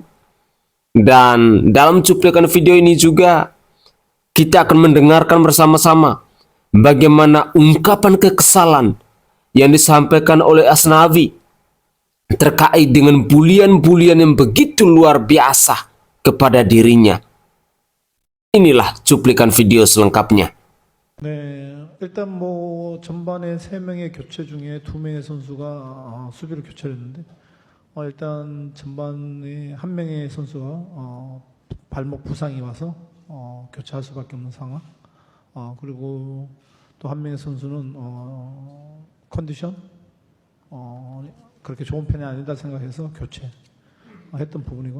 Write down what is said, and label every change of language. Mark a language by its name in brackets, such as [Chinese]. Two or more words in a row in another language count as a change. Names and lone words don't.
[Indonesian] Dan dalam cuplikan video ini juga kita akan mendengarkan bersama-sama bagaimana ungkapan kekesalan yang disampaikan oleh Asnawi terkait dengan bulian-bulian yang begitu luar biasa kepada dirinya. Inilah cuplikan video selengkapnya. [Korean] 네, 일단 뭐 전반에 3명의 교체 중에 2명의 선수가 수비를 교체를 했는데 일단 전반에 1명의 선수가 발목 부상이 와서 교체할 수밖에 없는 상황. 그리고 또 1명의 선수는 컨디션 그렇게 좋은 편이 아니다 생각해서 교체했던 부분이고.